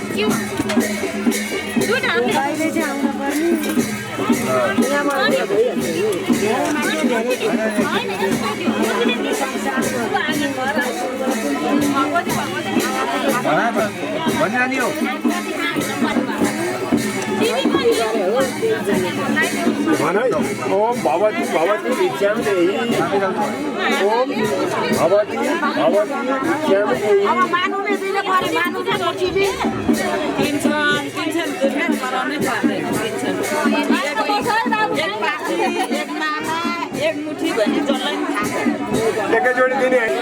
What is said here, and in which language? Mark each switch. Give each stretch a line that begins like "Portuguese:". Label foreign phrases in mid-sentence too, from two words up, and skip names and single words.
Nepali: हो
Sanskrit: ओम भवती भिक्षाम देही ओम भवती भिक्षाम देही
Nepali: एक मुठी भने जसलाई एकैचोटि दिने